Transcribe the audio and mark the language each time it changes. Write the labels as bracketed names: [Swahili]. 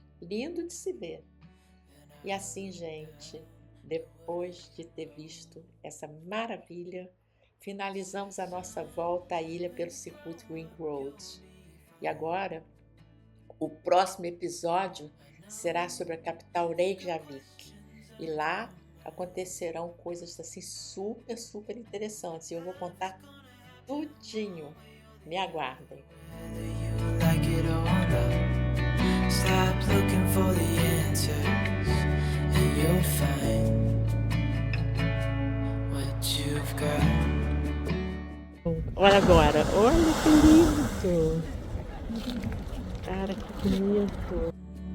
[Portuguese] Lindo de se ver. E assim, gente, depois de ter visto essa maravilha, finalizamos a nossa volta à ilha pelo circuito Ring Road. E agora, o próximo episódio será sobre a capital Reykjavik. E lá acontecerão coisas assim super, super interessantes. E eu vou contar tudinho. Me aguardem. [English] Like it or not, stop looking for the answers, and you'll find what you've got. [Portuguese] Olha agora, olha que lindo! Cara, que bonito!